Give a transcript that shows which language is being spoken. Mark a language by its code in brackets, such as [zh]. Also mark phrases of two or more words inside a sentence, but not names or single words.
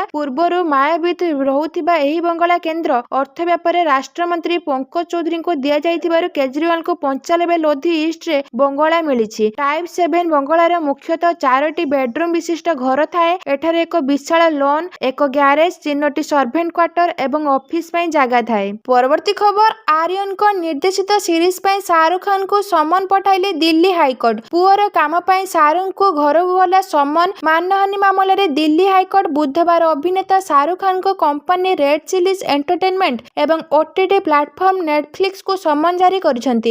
[or] ପୂର୍ବରୁ ମାୟାବତୀ ରହୁଥିବା ଏହି ବଙ୍ଗଳା କେନ୍ଦ୍ର ଅର୍ଥ ବ୍ୟାପାରରେ ରାଷ୍ଟ୍ରମନ୍ତ୍ରୀ ପଙ୍କଜ ଚୌଧୁରୀଙ୍କୁ ଦିଆଯାଇଥିବାରୁ କେଜରିୱାଲଙ୍କୁ 95 ଲୋଧି ଇଷ୍ଟରେ ବଙ୍ଗଳା ମିଳିଛି। ଟାଇପ୍ 7 ବଙ୍ଗଳାର ମୁଖ୍ୟତଃ 4ଟି ବେଡରୁମ୍ ବିଶିଷ୍ଟ ଘର ଥାଏ। ଏଠାରେ ଏକ ବିଶାଳ ଲନ୍, ଏକ ଗ୍ୟାରେଜ, 3ଟି ସର୍ଭେଣ୍ଟ କ୍ୱାର୍ଟର ଥିଏଟର ଏବଂ ଅଫିସ ପାଇଁ ଜାଗା ଥାଏ। ପରବର୍ତ୍ତୀ ଖବର ଆର୍ୟନଙ୍କ ନିର୍ଦ୍ଦେଶିତ ସିରିଜ ପାଇଁ ଶାହରୁଖ ଖାନଙ୍କୁ ସମନ ପଠାଇଲେ ଦିଲ୍ଲୀ ହାଇକୋର୍ଟ। ପୁଅର କାମ ପାଇଁ ଶାହରୁଖଙ୍କୁ ଘରକୁ ଗଲା ସମନ। ମାନହାନି ମାମଲାରେ ଦିଲ୍ଲୀ ହାଇକୋର୍ଟ ବୁଧବାର ଅଭିନେତା ଶାହରୁଖ ଖାନଙ୍କ କମ୍ପାନୀ ରେଡ୍ ଚିଲିଜ୍ ଏଣ୍ଟରଟେନମେଣ୍ଟ ଏବଂ ଓଟିଟି ପ୍ଲାଟଫର୍ମ ନେଟଫ୍ଲିକ୍ସକୁ ସମନ ଜାରି କରିଛନ୍ତି।